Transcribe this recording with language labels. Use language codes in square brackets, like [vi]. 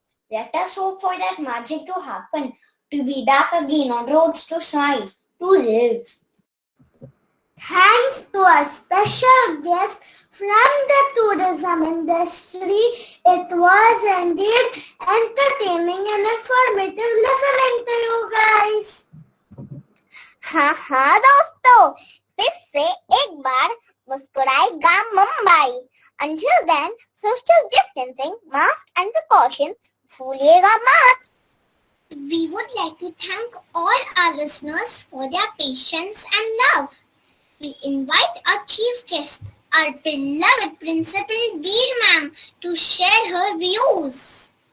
[en] Let us hope for that magic to happen, to be back again on Roads to Science, to live. Thanks to our special guest from the tourism industry. It was indeed entertaining and informative listening to you guys. [hi] हाँ दोस्तों, फिर से एक बार मुस्कुराएगा Mumbai. [en] Until then, social distancing, mask and precaution, [hi] भूलिएगा मत. [en] We would like to thank all our listeners for their patience and love. We invite our chief guest, our beloved Principal Veer Ma'am, to share her views.